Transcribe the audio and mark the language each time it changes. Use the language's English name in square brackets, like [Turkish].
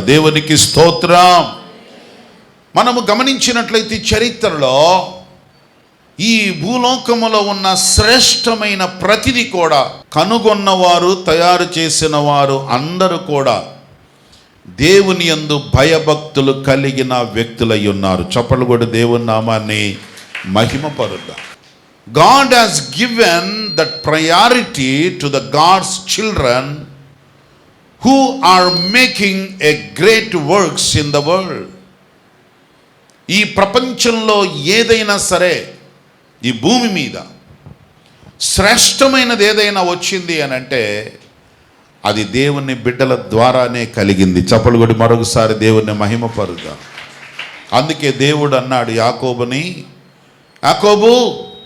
[Telugu] దేవునికి స్తోత్రం. మనము గమనించినట్లయితే చరిత్రలో ఈ భూలోకములో ఉన్న శ్రేష్టమైన ప్రతిదీ కూడా కనుగొన్నవారు, తయారు చేసిన వారు అందరూ కూడా దేవుని యందు భయభక్తులు కలిగిన వ్యక్తులై ఉన్నారు. చప్పట్లు కూడా దేవుని నామాన్ని మహిమపరుద్దాం. [English] God has given that priority to the God's children who are making a great works in the world. [Telugu] ఈ ప్రపంచంలో ఏదైనా సరే, ఈ భూమి మీద శ్రేష్టమైనది ఏదైనా వచ్చింది అని అంటే అది దేవుని బిడ్డల ద్వారానే కలిగింది. చప్పలు కొట్టి మరొకసారి దేవుని మహిమపరుద్దాం. అందుకే దేవుడు అన్నాడు యాకోబుని, యాకోబు